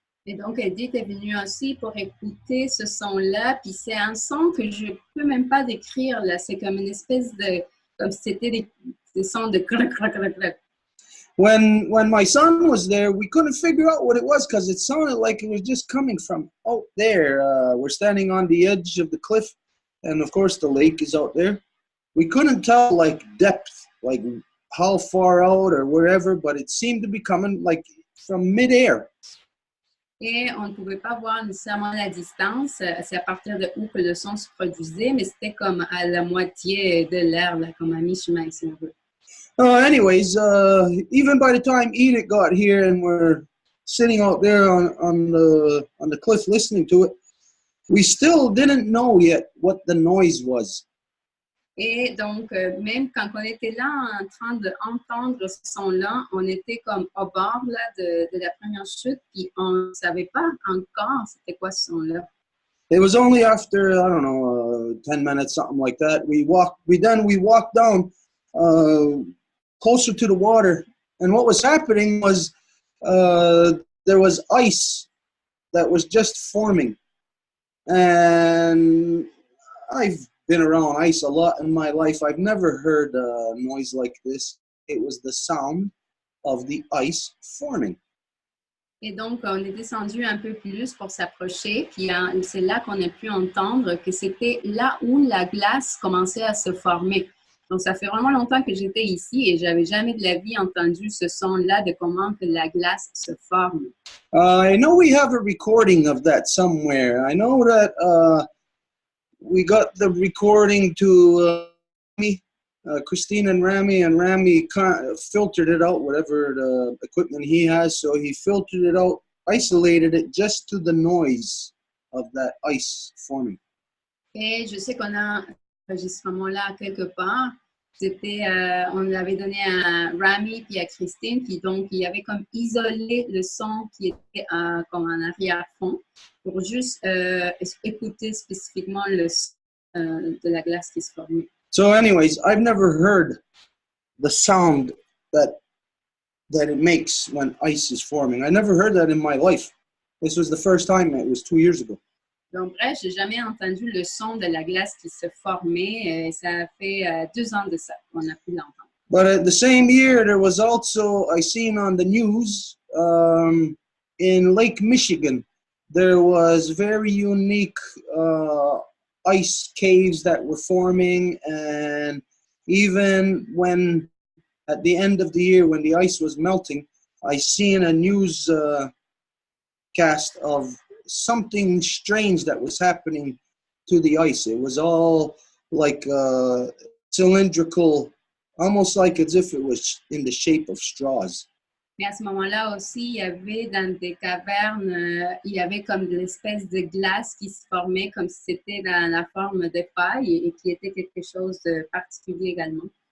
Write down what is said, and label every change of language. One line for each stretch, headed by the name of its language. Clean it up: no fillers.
French: Et donc, Edith est venue aussi pour écouter ce son-là, puis c'est un son que je ne peux même pas décrire, là. C'est comme une espèce de, comme si c'était des sons de crac, crac, crac, crac.
English: When my son was there, we couldn't figure out what it was because it sounded like it was just coming from out there. We're standing on the edge of the cliff, and of course the lake is out there. We couldn't tell like depth, like how far out or wherever, but it seemed to be coming like from mid-air.
French: Et on ne pouvait pas voir nécessairement la distance, c'est à partir de où que le son se produisait, mais c'était comme à la moitié de l'air, là, comme à mi-chemin, si on veut.
English: Anyways, even by the time Edith got here and we're sitting out there on the cliff listening to it, we still didn't know yet what the noise was.
French: Et donc, même quand on était là en train d'entendre ce son-là, on était comme au bord là, de la première chute, puis on ne savait pas encore c'était quoi ce son-là.
English: It was only after, I don't know, 10 minutes, something like that. We walked down closer to the water. And what was happening was there was ice that was just forming. And I've been around ice a lot in my life. I've never heard a noise like this. It was the sound of the ice forming.
French: Et donc, on est descendu un peu plus pour s'approcher, puis c'est là qu'on a pu entendre que c'était là où la glace commençait à se former. Donc, ça fait vraiment longtemps que j'étais ici et j'avais jamais de la vie entendu ce son-là de comment que la glace se forme.
English: I know we have a recording of that somewhere. I know that we got the recording to me. Christine and Rami filtered it out, whatever the equipment he has. So he filtered it out, isolated it just to the noise of that ice forming.
French: Et je sais qu'on a enregistrement-là quelque part. C'était, on l'avait donné à Rami puis à Christine, puis donc il y avait comme isolé le son qui était comme en arrière-fond pour juste écouter spécifiquement le son de la glace qui se formait.
English: So anyways, I've never heard the sound that it makes when ice is forming. I never heard that in my life. This was the first time. It was 2 years ago.
French: Donc, bref, j'ai jamais entendu le son de la glace qui se formait. Ça fait 2 ans de ça qu'on a pu l'entendre.
English: But at the same year, there was also, I seen on the news, in Lake Michigan, there was very unique ice caves that were forming, and even when at the end of the year when the ice was melting, I seen a news cast of something strange that was happening to the ice. It was all like cylindrical, almost like as if it was in the shape of straws.
French: Mais à ce moment-là aussi, il y avait dans des cavernes, il y avait comme de l'espèce de glace qui se formait comme si c'était dans la forme de paille et qui était quelque chose de particulier également.